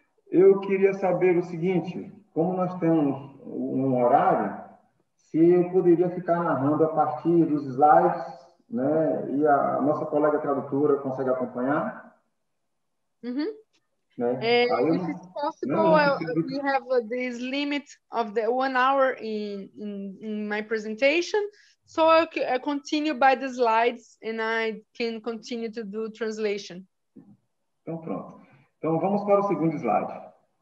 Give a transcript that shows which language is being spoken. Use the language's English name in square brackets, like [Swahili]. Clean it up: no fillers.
[Portuguese] Eu queria saber o seguinte, como nós temos um horário, se eu poderia ficar narrando a partir dos slides, né? E a nossa colega tradutora consegue acompanhar? Mm-hmm. Né? [English] If it's possible, we have this limit of the 1 hour in my presentation, so I continue by the slides and I can continue to do translation. [Portuguese] Então, pronto. Então, vamos para o segundo slide.